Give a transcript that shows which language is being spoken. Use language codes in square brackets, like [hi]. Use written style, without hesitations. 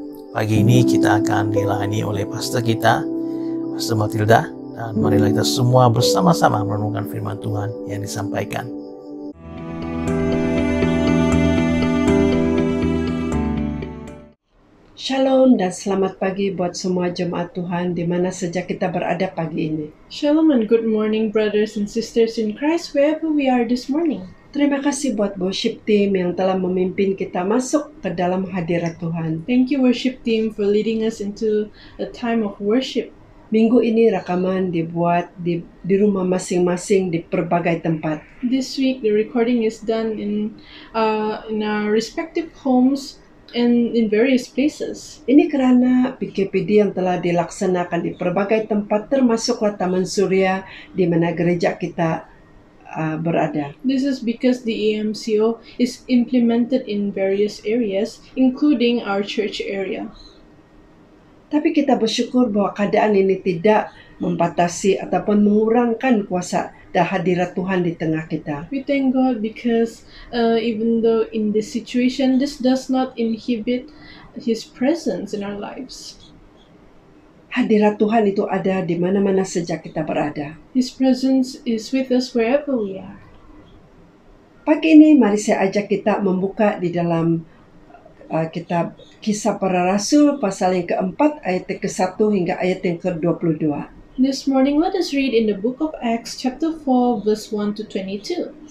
[ms] Pagi ini kita akan dilayani oleh pastor kita, Pastor Matilda, dan marilah kita semua bersama-sama merenungkan firman Tuhan yang disampaikan. Shalom dan selamat pagi buat semua jemaat Tuhan di mana saja kita berada pagi ini. [en] Shalom and good morning, brothers and sisters in Christ, wherever we are this morning. [ms] Terima kasih buat worship team yang telah memimpin kita masuk ke dalam hadirat Tuhan. [en] Thank you, worship team, for leading us into a time of worship. [ms] Minggu ini rekaman dibuat di rumah masing-masing di berbagai tempat. [en] This week, the recording is done in our respective homes and in various places. [ms] Ini karena PKPD yang telah dilaksanakan di berbagai tempat, termasuklah Taman Surya di mana gereja kita berada. [en] This is because the AMCO is implemented in various areas, including our church area. [ms] Tapi kita bersyukur bahwa keadaan ini tidak membatasi ataupun mengurangkan kuasa dan hadirat Tuhan di tengah kita. [en] We thank God because even though in this situation, this does not inhibit His presence in our lives. [ms] Hadirat Tuhan itu ada di mana-mana saja kita berada. [en] His presence is with us wherever we are. [ms] Pagi ini mari saya ajak kita membuka di dalam kitab Kisah Para Rasul pasal yang keempat ayat ke-1 hingga ayat yang ke-22. [en] This morning, let us read in the book of Acts chapter 4 verse 1 to 22.